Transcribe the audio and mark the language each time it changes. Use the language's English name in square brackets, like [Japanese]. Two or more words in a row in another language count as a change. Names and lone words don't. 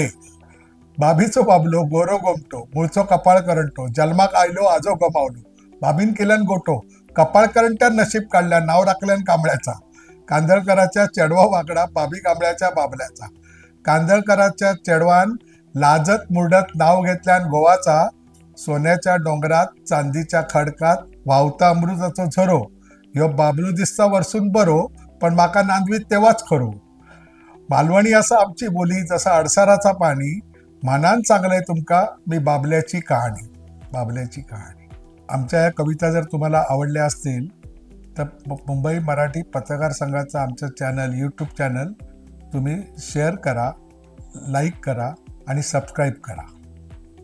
[Konkani] बाबीचो बाबलो गोरो गोमटो, मूळचो कपाळ करंटो, जन्माक आयलो आजो गमावलो, बाबीन केल्यान गोटो, कपाळकरंट्या नशीब काढल्या नाव राखल्यान कांबळ्याचा, कांदळकराच्या चेडवा वाकडा बाबी कांबळ्याच्या बाबल्याचा, कांदळकराच्या चेडवान लाजत मुरडत नाव घेतल्यान गोवाचा, सोन्याच्या डोंगरात चांदीच्या खडकात व्हावता अमृताचो झरो, ह्यो बाबलो दिसता वरसून बरो पण माका नांदवीत तेव्हाच खरो. मालवणी असा आमची बोली जसा अडसराचा पाणी, मानान सांगलंय तुमका मी बाबल्याची कहाणी. बाबल्याची कहाणी. [Marathi] आमच्या या कविता जर तुम्हाला आवडल्या असतील तर मुंबई मराठी पत्रकार संघाचा आमचं चॅनल, यूट्यूब चॅनल तुम्ही शेअर करा, लाईक करा आणि सबस्क्राईब करा.